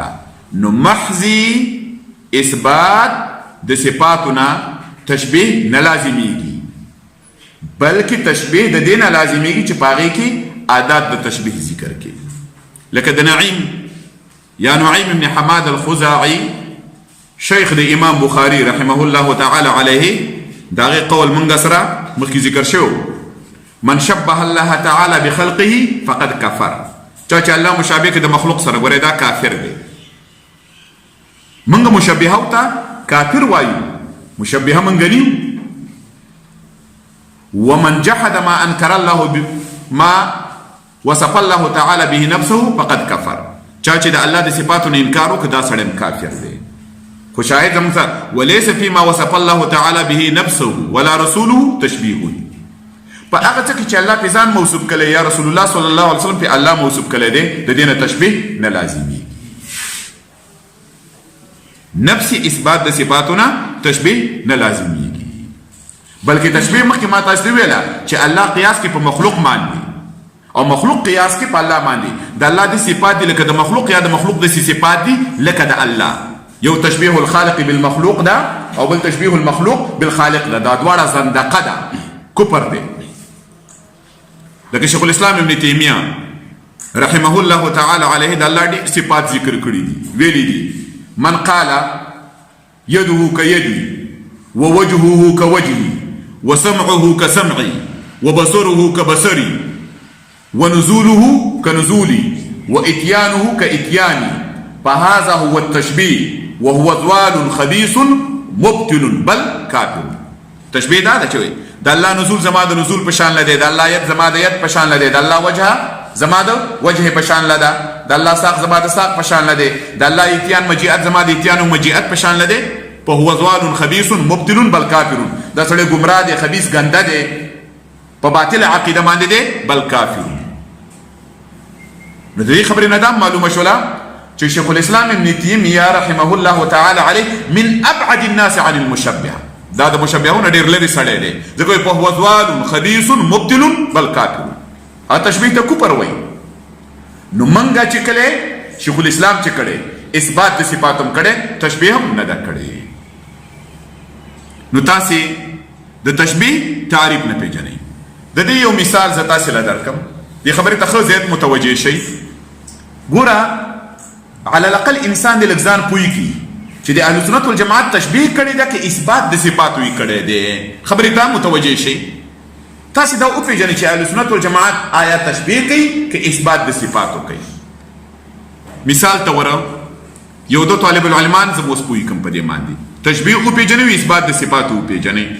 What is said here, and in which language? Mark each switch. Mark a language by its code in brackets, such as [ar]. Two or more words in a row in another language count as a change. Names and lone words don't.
[ps] نو محضی اثبات د صفاتو نه تشبیه نه لازمیږي، بلکې تشبیه د دې نه لازمیږي چې په هغې کې عادات د تشبیه ذکر کړي. لکه د نعیم یا نعیم ابن حماد الخزاعي شیخ د امام بخاري [ar] رحمه الله تعالی علیه، [ps] د هغې قول موږ سره مخکې ذکر شوی، [ar] من شبه الله تعالى بخلقه فقد كفر، [ps] چا چې الله مشابه کې د مخلوق سره ګوره دا کافر دی. منګه مشبهه ته کافر وایو، مشبهه منګه نیو. [ar] ومن جحد ما انکر الله ما وصف الله تعالی به نفسه فقد کفر. [ps] چا چې د الله د صفاتو نه انکار وکړ دا سړی کافر دی. خو شاهد زموږ سره [ar] وليس فيما وصف الله تعالی به نفسه ولا رسوله تشبيه. [ps] په هغه څه کې چې الله په ځان موصوف کړي یا رسول الله [ar] صلی الله علیه وسلم [ps] په الله موصوف کړي دی د دې نه تشبيه نه لازمي. نفس اثبات د صفاتونه تشبيه نه لازمي، بلکې تشبيه مخکې ما تاسو ویلا چې الله قیاس کې په مخلوق باندې او مخلوق قیاس کې په الله باندې. د الله د صفات دي لکه د مخلوق یا د مخلوق د صفات دي لکه د الله. یو [ar] تشبيه الخالق بالمخلوق [ps] ده او بل [ar] تشبيه المخلوق بالخالق [ps] ده. دا دواړه زندقه ده، کفر دی. لکه شیخ الاسلام ابن تیمیه [ar] رحمه الله تعالی علیه [ps] د الله دي صفات ذکر کړی دي، ویلي دي [ar] من قال يده كيدي ووجهه كوجهي وسمعه كسمعي وبصره كبصري ونزوله كنزولي وإتيانه كإتياني فهذا هو التشبيه وهو ضلال خبيث مبتل بل كافر. [ps] تشبيه دا چوي د الله نزول زما د نزول پشان لده، د الله يد زما د يد پشان لده، د الله وجه زما د وجه پشان لده، د الله ساق زما د ساق پشان لده، د الله اتيان مجيئت زما د اتيان مجيئت پشان لده. [ar] فهو ضلال خبيث مبتل بل كافر. [ps] دا سړی گمراه دی، خبيث ګنده دی، په باطل عقیده باندې دی، بل کافر. نو دې خبرې نه دا معلومه شوله چې شیخ الاسلام ابن تیمیه [ar] رحمه الله تعالی علیه من ابعد الناس عن المشبهه. [ps] دا د مشبههونو ډېر لرې سړی دی، ځکه [ar] فهو ضلال خبيث مبتل بل کافر. [ps] تشبیه ته کفر وایي. نو منګه چې کله شیخ الاسلام چې کړي اثبات د صفات هم کړي، تشبیه هم نه ده کړي. نو تاسې د تشبیه تعریف نه پیژنئ. د دې یو مثال زه تاسې له درکم، دې خبرې ته ښه زیات متوجه شئ. ګوره [ar] على الاقل [ps] انسان د لږ ځان پوهېږي چې د اهل سنت والجماعت تشبیه کړې ده که اثبات د صفاتو یې کړی دی. خبرې ته متوجه شئ. تاسې دا وپېژنئ چې اهل سنت والجماعت آیا تشبیه کوي که اثبات د صفاتو کوي. مثال ته وره یو دو طالب العلمان زه اوس پوهېږم په دې باندې تشبیه وپېژنئ او اثبات د صفاتو وپېژنئ.